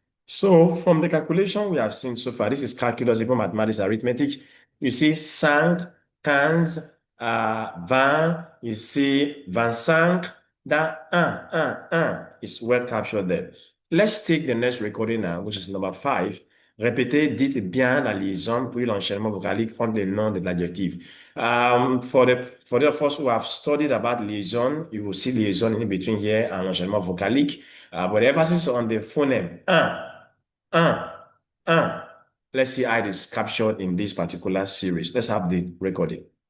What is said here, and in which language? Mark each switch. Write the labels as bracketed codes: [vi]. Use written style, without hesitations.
[en] So from the calculation we have seen so far, this is calculus, even mathematics, arithmetic. You see 5, 15, 20, you see 25, that 1 is well captured there. Let's take the next recording now, which is number 5. [fr] Répétez, dites bien la liaison puis l'enchaînement vocalique entre les noms de l'adjectif. [en] For the of us who have studied about liaison, you will see liaison in between here and enchaînement vocalique. But the emphasis on the phoneme, un, un. Let's see how it is captured in this particular series. Let's have the recording.